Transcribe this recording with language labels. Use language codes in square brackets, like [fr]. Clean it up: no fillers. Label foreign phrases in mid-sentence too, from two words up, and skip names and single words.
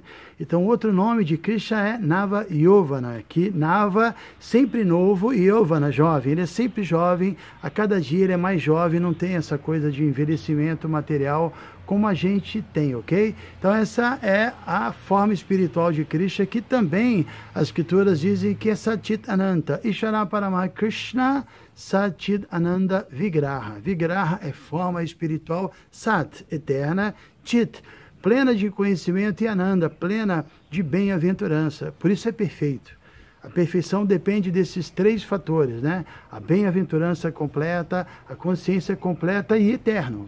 [pt] Então, outro nome de Krishna é Nava Yovana, que Nava, sempre novo, e Yovana, jovem, ele é sempre jovem, a cada dia ele é mais jovem, não tem essa coisa de envelhecimento material como a gente tem, ok? Então essa é a forma espiritual de Krishna, que também as escrituras dizem que é [sa] Satchit Ananta. Ishvara Parama Krishna Satchit Ananda Vigraha. [pt] Vigraha é forma espiritual, Sat, eterna, Chit, plena de conhecimento, e Ananda, plena de bem-aventurança. Por isso é perfeito. A perfeição depende desses 3 fatores, né? A bem-aventurança completa, a consciência completa e eterno.